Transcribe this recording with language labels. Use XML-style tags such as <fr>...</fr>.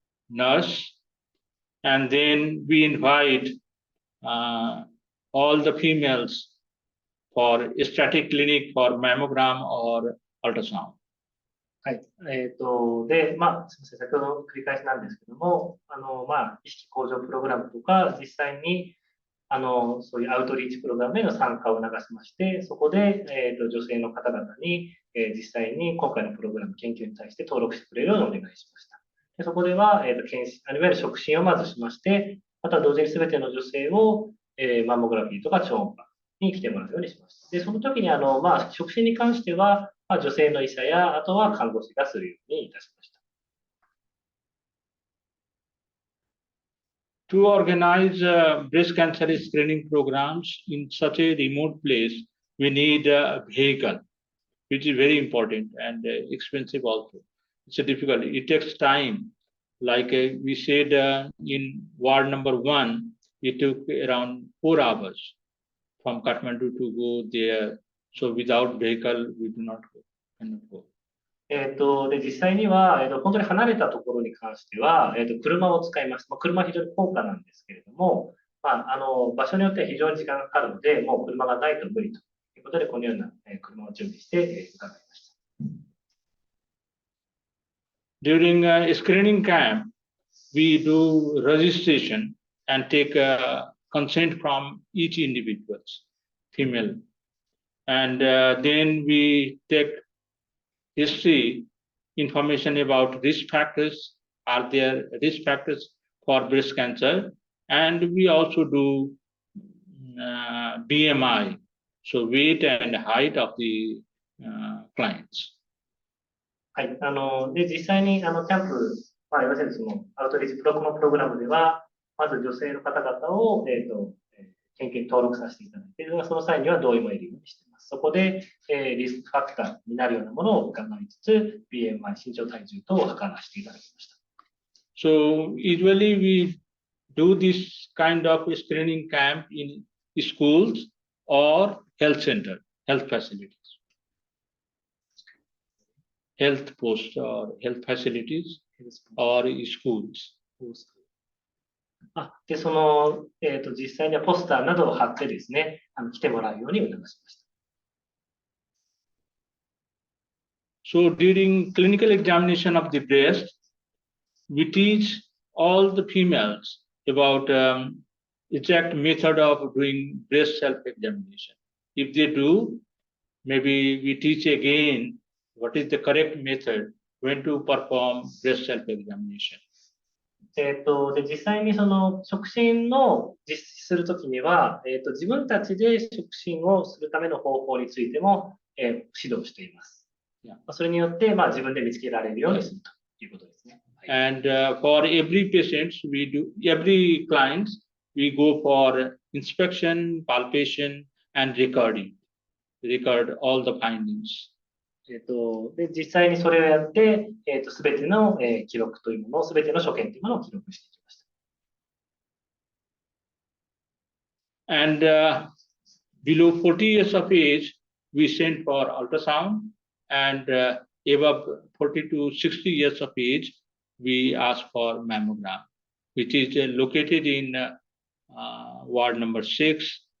<en>nurse, and then we invite all the females for static clinic for mammogram or ultrasound.</en> <ja>はい。で、すみません、先ほど繰り返しなんですけども、意識向上プログラムとか、実際に、そういうアウトリーチプログラムへの参加を促しまして、そこで、女性の方々に、実際に今回のプログラム研究に対して登録してくれるようにお願いしました。でそこでは、いわゆる触診をまずしまして、また同時に全ての女性を、マンモグラフィーとか超音波に来てもらうようにしました。で、その時に触診に関しては、女性の医者や、あとは看護師がするようにいたしました。</ja> <en>To organize breast cancer screening programs in such a remote place, we need a vehicle, which is very important and expensive also. It's difficult. It takes time. Like we said in ward number 1, it took around 4 hours from Kathmandu to go there. So without vehicle, we cannot go.</en> <ja>で実際には、本当に離れたところに関しては、車を使います。車は非常に高価なんですけれども、場所によっては非常に時間がかかるので、もう車がないと無理ということで、このような車を準備して伺いました。</ja> <en>During a screening camp, we do registration and take consent from each individual, female. And then we take history information about risk factors. Are there risk factors for breast cancer? And we also do BMI, so weight and height of the clients.</en> <ja>はい。で、実際に、キャンプ、いわゆるその、アウトリーチこのプログラムでは、まず女性の方々を、研究に登録させていただいて、その際には同意も得るようにしています。そこで、リスクファクターになるようなものを伺いつつ、BMI、身長体重等を測らせていただきました。</ja> <en>So usually we do this kind of screening camp in schools or health center, health facilities. Health posts or health facilities or schools.</en> <ja>で、その、実際にはポスターなどを貼ってですね、来てもらうように促しました。</ja> <en>So during clinical examination of the breast, we teach all the females about exact method of doing breast self-examination. If they do, maybe we teach again what is the correct method when to perform breast self-examination.</en> <ja>で、実際にその触診の実施するときには、自分たちで触診をするための方法についても、指導しています。それによって、自分で見つけられるようにするということですね。</ja> <en>And for every patient, every client, we go for inspection, palpation, and recording. Record all the findings.</en> <ja>で、実際にそれをやって、すべての、記録というものを、すべての所見というものを記録していきました。</ja> <en>And below 40 years of age, we send for ultrasound, and above 40 to 60 years of age, we ask for mammogram, which is located in ward number 6.</en>